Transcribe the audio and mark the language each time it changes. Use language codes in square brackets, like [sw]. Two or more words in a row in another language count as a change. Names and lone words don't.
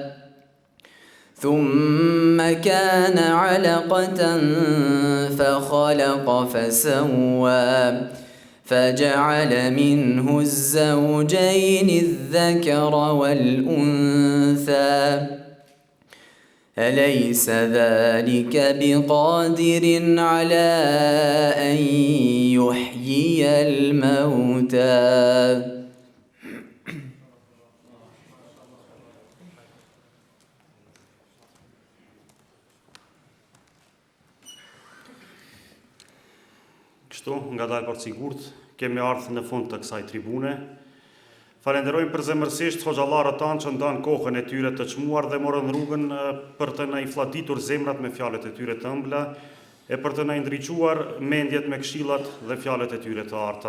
[ar] ثم كان علقة فخلق فسوى فجعل منه الزوجين الذكر والأنثى أليس ذلك بقادر على أن يحيي الموتى [sq] Kështu, nga dalë për sigurt, kemi ardhur në fund të kësaj tribune. Falenderojmë përzemërsisht hoxhallarët tanë që ndanë kohën e tyre të çmuar dhe morën rrugën për të na infladitur zemrat me fjalët e tyre të ëmbla e për të na ndriçuar mendjet me këshillat dhe fjalët e tyre të arta.